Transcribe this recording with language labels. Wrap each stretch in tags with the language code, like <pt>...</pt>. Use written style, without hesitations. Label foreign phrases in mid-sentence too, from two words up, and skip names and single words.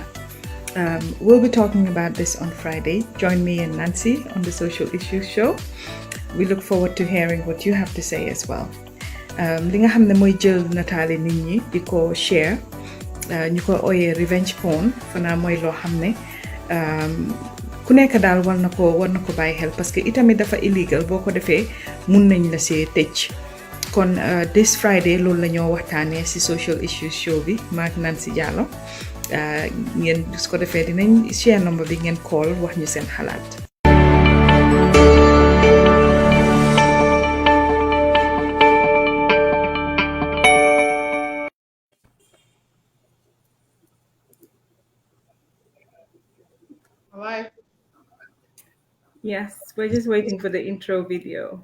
<en>We'll be talking about this on Friday. Join me and Nancy on the Social Issues Show. We look forward to hearing what you have to say as well.</en> <wo>Li nga xam ne mooy jël nataali nit ñi di ko share ñu ko ooyee</wo> <en>revenge porn</en> <wo>fanaa mooy loo xam ne ku nekk daal war na ko bàyyi xel</wo> <fr>parce que</fr> <wo>itamit dafa illegal boo ko defee mun nañ la see tëj kon</wo> <en>this Friday</en> <wo>loolu la ñoo waxtaanee si Social Issues Show bi maak Nancy Jallow ngeen su ko defee dinañ share number bi ngeen call wax ñu seen xalaat.</wo> <en>Live. Yes, we're just waiting for the intro video.</en>